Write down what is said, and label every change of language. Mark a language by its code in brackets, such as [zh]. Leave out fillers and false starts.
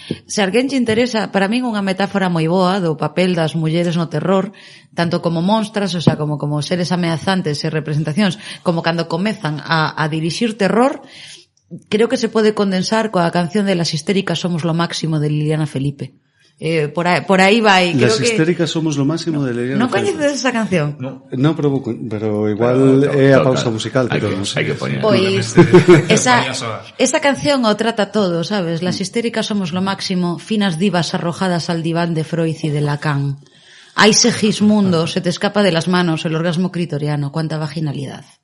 [gl] Se alguén lle interesa, para min unha metáfora moi boa do papel das mulleres no terror, tanto como monstras, o sea, como seres ameazantes e representacións, como cando comezan a dirixir terror, creo que se pode condensar coa canción de Las histéricas somos lo máximo de Liliana Felipe. Por aí vai. [es] Las histéricas somos lo máximo de Liliana Felipe. [gl] Non coñeces esa canción? Non, pero igual é a pausa musical que temos. Hai que poñer. Pois esa canción o trata todo, sabes? [es] Las histéricas somos lo máximo, finas divas arrojadas al diván de Freud y de Lacan. Hay Segismundo, se te escapa de las manos el orgasmo clitoriano, cuánta vaginalidad.